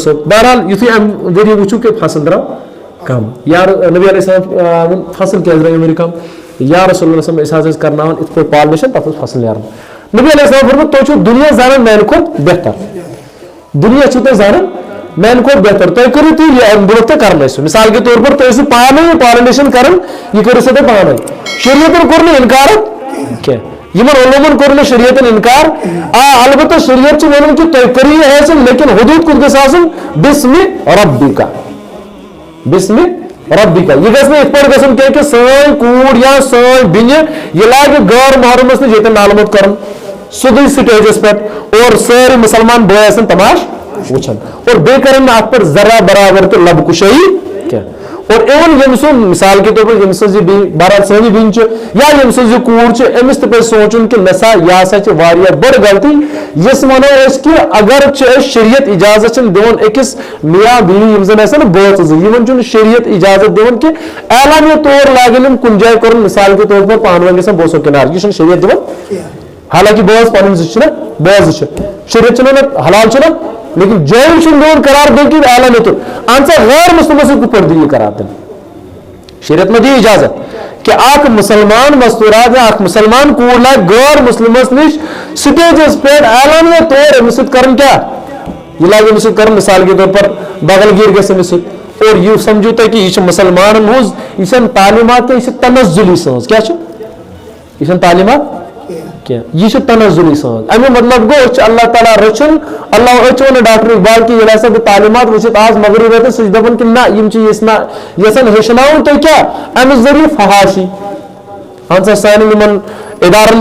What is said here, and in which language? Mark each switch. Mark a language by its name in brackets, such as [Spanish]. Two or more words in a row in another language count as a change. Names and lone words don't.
[Kashmiri] صٲب بہرحال یُتھُے اَمہِ ذٔریعہٕ وٕچھو کہ فصل درٛاو کم یا نبی علیہ السلام ووٚن فصل کیٛازِ درٛاو اَمہِ کم یا رسول اللہ صٲب أسۍ حظ ٲسۍ کرناوان یِتھ پٲٹھۍ پالنیشن تَتھ اوس فصل نیران نبی علیہ السلام فرموو تُہۍ چھِو دُنیا زانان میانہِ کھۄتہٕ بہتر دُنیا چھِو تُہۍ زانان میانہِ کھۄتہٕ بہتر تُہۍ کٔرِو تُہۍ یہِ اَمہِ برونٛٹھ تہِ کرنٲیِو سُہ [Urdu] مثال کے طور پر [Kashmiri] تُہۍ ٲسِو پانے پالنیشن کران یہِ کٔرِو سا تُہۍ پانے شریعتن کوٚر نہٕ اِنکار کینٛہہ یِمن علومن کوٚر نہٕ شریعتن اِنکار البتہ شریعت چھُ وَنان کہ تُہۍ کٔرِو یہِ حٲصِل لیکن حدوٗد کوٚت گژھِ آسُن [Arabic] بسمِ ربِکا بسمِ ربِکا [Kashmiri] یہِ گژھِ نہٕ یِتھ پٲٹھۍ گژھُن کینٛہہ کہ سٲنۍ کوٗر یا سٲنۍ بیٚنہِ یہِ لاگہِ غٲر محرمس نِش ییٚتٮ۪ن نالہٕ موٚت کرُن سیٚودُے سٹیجس پٮ۪ٹھ اور سٲری مسلمان بٲے آسن تماش وٕچھان اور بیٚیہِ کرن نہٕ اتھ پٮ۪ٹھ ذرا برابر تہِ لب کُشٲیی کینٛہہ اور اِوٕن ییٚمہِ سُنٛد [Urdu] مثال کے طور پر [Kashmiri] ییٚمہِ سٕنٛز یہِ بیٚیہِ بہرحال سٲنی بیٚنہِ چھِ یا ییٚمہِ سٕنٛز یہِ کوٗر چھِ أمِس تہِ پَزِ سونٛچُن کہ نسا یہِ ہسا چھِ واریاہ بٔڑ غلطی یُس وَنو أسۍ کہ اگر چھِ أسۍ شریعت اِجازت چھِنہٕ دِوان أکِس میاں بیوی یِم زن آسن بٲژ زٕ یِمن چھُنہٕ شریعت اِجازت دِوان کہ اعلانیہ طور لاگن یِم کُنہِ جایہِ کرُن [Urdu] مثال کے طور پر [Kashmiri] پانہٕ ؤنۍ گژھن بوسو کِنار یہِ چھُنہٕ شریعت دِوان حالانکہ بٲژ پنٕنۍ زٕ چھِنہ بٲژ زٕ چھِ شریعت چھُنہٕ ونان حلال چھُنہ لیکن جٲیم چھُنہٕ دِوان قرار بلکہ اعلانیہ طور اہن سا غیر مسلمس سۭتۍ کِتھ پٲٹھۍ دی یہِ قرار دِنہٕ شریعت میں دی اجازت کہ اکھ مسلمان مستورات یا اکھ مسلمان کوٗر لاگہِ غٲر مسلمس نِش سٹیجس پٮ۪ٹھ اعلانیہ طور أمِس سۭتۍ کرُن کیٛاہ یہِ لاگہِ أمِس سۭتۍ کرُن [Urdu] مثال کے طور پر [Kashmiri] بغل گیٖر گژھِ أمِس سۭتۍ اور یہِ سمجھو تُہۍ کہ یہِ چھِ مسلمانن ہٕنٛز یہِ چھنہٕ تعلیمات کینٛہہ یہِ چھِ تنزُلی سٕنٛز کیٛاہ چھِ یہِ چھنہٕ تعلیمات کینٛہہ یہِ چھِ تنزُلی سٕنٛز امیُک مطلب گوٚو أسۍ چھِ اللہ تعالیٰ رٔچھان اللہ أسۍ چھِ وَنان ڈاکٹر اقبال کہ ییٚلہِ ہسا بہٕ تعلیمات وٕچھِتھ آز مغرب وٲتِتھ سُہ چھِ دپان کہ نہ یِم چھِ یژھان ہیٚچھناوُن تُہۍ کیٛاہ اَمہِ ذٔریعہٕ فحاشی اہن سا سانٮ۪ن یِمن ادارن